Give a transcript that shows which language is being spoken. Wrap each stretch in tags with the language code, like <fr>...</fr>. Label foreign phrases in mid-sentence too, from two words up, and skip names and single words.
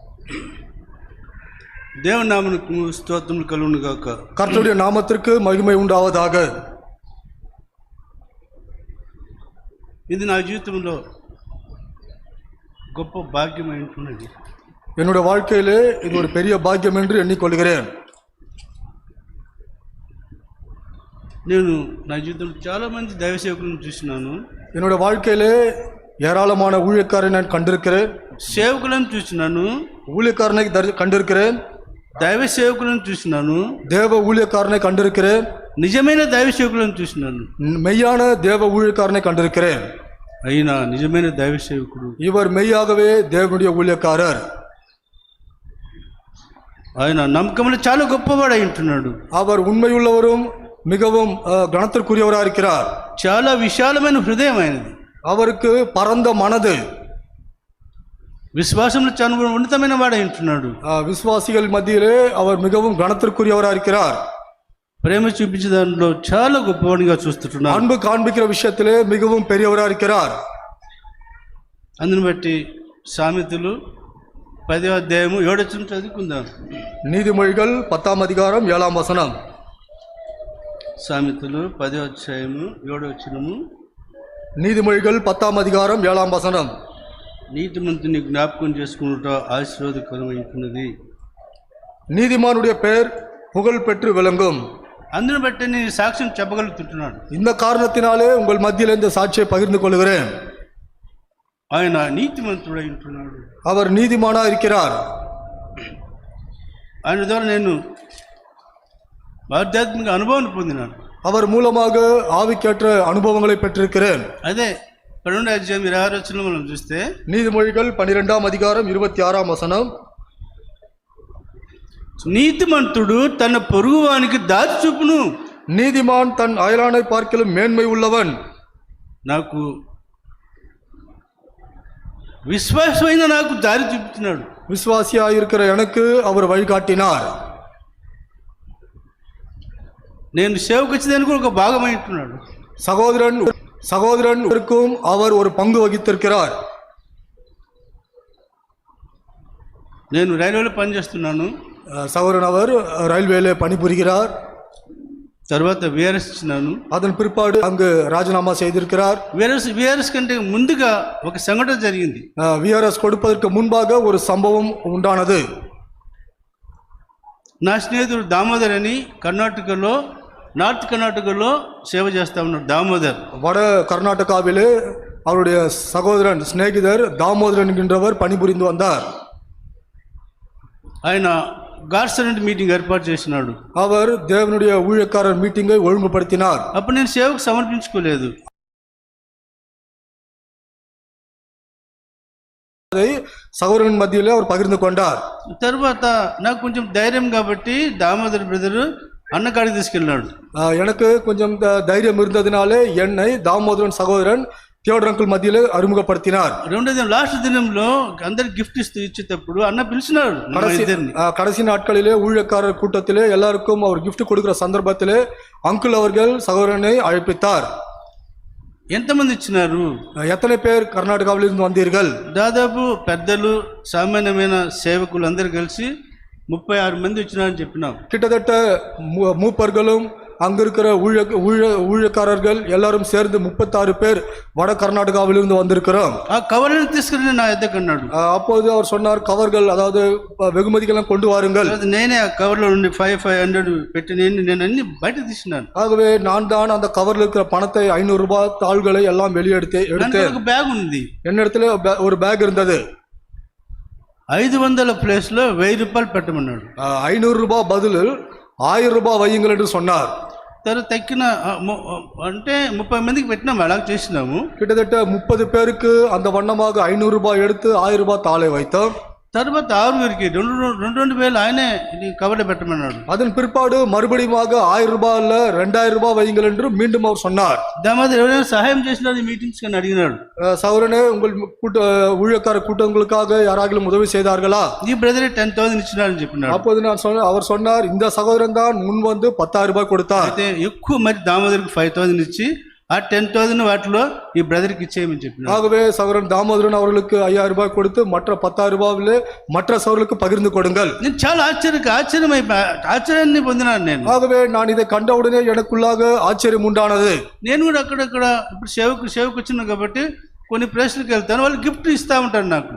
<ta>தேவ நாமனுக்கு ஸ்தோத்திரம் கலுவனுகாக. கர்த்தருடைய நாமத்திற்கு மகிமை உண்டாவதாக.</ta> <te>ఇది నా జీవితంలో గొప్ప భాగ్యం అంటున్నది.</te> <ta>என்னுடைய வாழ்க்கையிலே இது ஒரு பெரிய பாக்கியம் என்று எண்ணிக்கொள்கிறேன்.</ta> <te>నేను నా జీవితంలో చాలా మంది దైవ సేవకులను చూసినాను.</te> <ta>என்னுடைய வாழ்க்கையிலே ஏராளமான ஊழியக்காரரை நான் கண்டிருக்கிறேன்.</ta> <te>సేవకులను చూసినాను,</te> <ta>ஊழியக்காரனை கண்டிருக்கிறேன்.</ta> <te>దైవ సేవకులను చూసినాను,</te> <ta>தேவ ஊழியக்காரனை கண்டிருக்கிறேன்.</ta> <te>నిజమైన దైవ సేవకులను చూసినాను,</te> <ta>மெய்யான தேவ ஊழியக்காரனை கண்டிருக்கிறேன்.</ta> <te>అయినా నిజమైన దైవ సేవకుడు</te> <ta>இவர் மெய்யாகவே தேவனுடைய ஊழியக்காரர்.</ta> <te>ఆయన నమ్మకంలో చాలా గొప్పవాడు అయి ఉంటున్నాడు.</te> <ta>அவர் உண்மையுள்ளவரும் மிகவும் கனத்திற்குரியவராக இருக்கிறார்.</ta> <te>చాలా విశాలమైన హృదయం ఆయనది.</te> <ta>அவருக்கு பரந்த மனது.</ta> <te>విశ్వాసంలో చాలా ఉన్నతమైన వాడు అయి ఉంటున్నాడు.</te> <ta>விசுவாசிகள் மத்தியிலே அவர் மிகவும் கனத்திற்குரியவராக இருக்கிறார்.</ta> <te>ప్రేమ చూపించే దానిలో చాలా గొప్పవాడిగా చూస్తుంటున్నాడు.</te> <ta>அன்பு காண்பிக்கிற விஷயத்திலே மிகவும் பெரியவராக இருக்கிறார்.</ta> <te>అందుని బట్టి సామెతలు 10వ అధ్యాయము 7వ వచనం చదువుకుందాం.</te> <ta>நீதிமொழிகள் 10ஆம் அதிகாரம் 7ஆம் வசனம்.</ta> <te>సామెతలు 10వ అధ్యాయము 7వ వచనము.</te> <ta>நீதிமொழிகள் 10ஆம் அதிகாரம் 7ஆம் வசனம்.</ta> <te>నీతిమంతుని జ్ఞాపకం చేసుకున్నట ఆశీర్వాదకరమైనది.</te> <ta>நீதிமானுடைய பெயர் புகழ் பெற்று விளங்கும்.</ta> <te>అందుని బట్టి నేను సాక్ష్యం చెప్పగలుగుతున్నాను.</te> <ta>இந்த காரணத்தினாலே உங்கள் மத்தியில் இந்த சாட்சியை பகிர்ந்து கொள்கிறேன்.</ta> <te>ఆయన నీతిమంతుడై ఉంటున్నాడు.</te> <ta>அவர் நீதிமானா இருக்கிறார்.</ta> <te>ఆయన ద్వారా నేను ఆధ్యాత్మిక అనుభవాన్ని పొందినాను.</te> <ta>அவர் மூலமாக ஆவிக்கேற்ற அனுபவங்களை பெற்றிருக்கிறேன்.</ta> <te>అదే 12వ అధ్యాయం 26వ వచనం మనం చూస్తే,</te> <ta>நீதிமொழிகள் 12ஆம் அதிகாரம் 26ஆம் வசனம்.</ta> <te>నీతిమంతుడు తన పొరుగువానికి దారి చూపును.</te> <ta>நீதிமான் தன் அயலானை பார்க்கிலும் மேன்மை உள்ளவன்.</ta> <te>నాకు విశ్వాసమైన నాకు దారి చూపుతున్నాడు.</te> <ta>விசுவாசியாக இருக்கிற எனக்கு அவர் வழிகாட்டினார்.</ta> <te>నేను సేవకు వచ్చేదానికి ఒక భాగమై ఉంటున్నాడు.</te> <ta>சகோதரனுக்கும் அவர் ஒரு பங்கு வகித்திருக்கிறார்.</ta> <te>నేను రైల్వేలో పనిచేస్తున్నాను.</te> <ta>சகோதரன் அவர் ரயில்வேல பணிபுரிகிறார்.</ta> <te>తర్వాత విఆర్ఎస్ ఇచ్చినాను.</te> <ta>அதன் பிற்பாடு அங்கு ராஜினாமா செய்திருக்கிறார்.</ta> <te>విఆర్ఎస్ కంటే ముందుగా ఒక సంఘటన జరిగింది.</te> <ta>விஆர்எஸ் கொடுப்பதற்கு முன்பாக ஒரு சம்பவம் உண்டானது.</ta> <te>నా స్నేహితుడు దామోదర్ అని కర్ణాటకలో, నార్త్ కర్ణాటకలో సేవ చేస్తా ఉన్నాడు. దామోదర్</te> <ta>வட கர்நாடகாவிலே அவருடைய சகோதரன் சிநேகிதர் தாமோதரன் என்கின்றவர் பணிபுரிந்து வந்தார்.</ta> <te>ఆయన</te> <en>God's servant meeting</en> <te>ఏర్పాటు చేసినాడు.</te> <ta>அவர் தேவனுடைய ஊழியக்காரர் மீட்டிங்கை ஒழுங்குபடுத்தினார்.</ta> <te>అప్పుడు నేను సేవకు సమర్పించుకోలేదు.</te> <ta>அதை சகோதரன் மத்தியிலே அவர் பகிர்ந்து கொண்டார்.</ta> <te>తర్వాత నాకు కొంచెం ధైర్యం కాబట్టి దామోదర్ బ్రదరు అన్నకాడికి తీసుకెళ్ళినాడు.</te> <ta>எனக்கு கொஞ்சம் தைரியம் இருந்ததினாலே என்னை தாமோதரன் சகோதரன் தியோடரங்கள் மத்தியிலே அறிமுகப்படுத்தினார்.</ta> <te>లాస్ట్ దినంలో అందరికి గిఫ్ట్ ఇచ్చేటప్పుడు అన్న పిలిచినాడు.</te> <ta>கடைசி நாட்களிலே ஊழியக்காரர் கூட்டத்திலே எல்லாருக்கும் அவர் கிஃப்ட் கொடுக்கிற சந்தர்ப்பத்திலே அங்கிள் அவர்கள் சகோதரனை அழைப்பித்தார்.</ta> <te>ఎంతమంది ఇచ్చినారు?</te> <ta>எத்தனை பேர் கர்நாடகாவில் இருந்து வந்தீர்கள்?</ta> <te>దాదాపు పెద్దలు సామాన్యమైన సేవకులు అందరూ కలిసి 36 మంది వచ్చినారని చెప్పినాం.</te> <ta>கிட்டத்தட்ட மூப்பர்களும் அங்கிருக்கிற ஊழியக்காரர்கள் எல்லாரும் சேர்ந்து 36 பேர் வட கர்நாடகாவிலிருந்து வந்திருக்கிறோம்.</ta> <te>ఆ కవర్లను తీసుకుని నా ఎద్దకు అన్నాడు.</te> <ta>அப்போது அவர் சொன்னார், கவர்கள் அதாவது வெகுமதிகளை கொண்டு வாருங்கள்.</ta> <te>నేనే ఆ కవర్లో నుండి 500 పెట్టి నేను అన్ని బయట తీసినాను.</te> <ta>ஆகவே நான் தான் அந்த கவர்ல இருக்கிற பணத்தை 500 ரூபாய் தாள்களை எல்லாம் வெளியெடுத்தேன்.</ta> <te>ఒక బ్యాగ్ ఉంది.</te> <ta>என்னிடத்துல ஒரு பேக் இருந்தது.</ta> <te>500 ప్లేస్లో 1000 రూపాయలు పెట్టమన్నాడు.</te> <ta>500 ரூபாய் பதில் 1000 ரூபாய் வையுங்கள் என்று சொன்னார்.</ta> <te>తర్వాత తక్కిన అంటే 30 మందికి పెట్టినాము. అలా చేసినాము.</te> <ta>கிட்டத்தட்ட 30 பேருக்கு அந்த வண்ணமாக 500 ரூபாய் எடுத்து 1000 ரூபாய் தாளை வைத்தோம்.</ta> <te>తర్వాత 6 2000 ఆయనే కవర్లో పెట్టమన్నాడు.</te> <ta>அதன் பிற்பாடு மறுபடியுமாக 1000 ரூபாயில 2000 ரூபாய் வையுங்கள் என்று மீண்டும் அவர் சொன்னார்.</ta> <te>దామోదర్ ఎవరైనా సహాయం చేసినారు ఈ మీటింగ్స్ అని అడిగినాడు.</te> <ta>சகோதரனே, உங்கள் ஊழியக்கார கூட்டங்களுக்காக யாராலும் உதவி செய்தார்களா?</ta> <te>ఈ బ్రదరే 10,000 ఇచ్చినారని చెప్పినాడు.</te> <ta>அப்போது அவர் சொன்னார், இந்த சகோதரன் தான் முன் வந்து 10,000 ரூபாய் கொடுத்தார்.</ta> <te>అయితే ఎక్కువ మరి దామోదర్కి 5,000 ఇచ్చి ఆ 10,000 వాటిలో ఈ బ్రదర్కి ఇచ్చేయమని చెప్పినాడు.</te> <ta>ஆகவே சகோதரன் தாமோதரன் அவர்களுக்கு 5,000 ரூபாய் கொடுத்து மற்ற 10,000 ரூபாயிலே மற்ற சகோதரர்களுக்கு பகிர்ந்து கொடுங்கள்.</ta> <te>నేను చాలా ఆశ్చర్యాన్ని పొందినాను నేను.</te> <ta>ஆகவே நான் இதை கண்டவுடனே எனக்குள்ளாக ஆச்சரியம் உண்டானது.</ta> <te>నేను కూడా అక్కడక్కడ ఇప్పుడు సేవకు వచ్చినా కాబట్టి కొన్ని ప్లేస్లకు వెళ్తాను, వాళ్ళు గిఫ్ట్ ఇస్తా ఉంటారు నాకు.</te>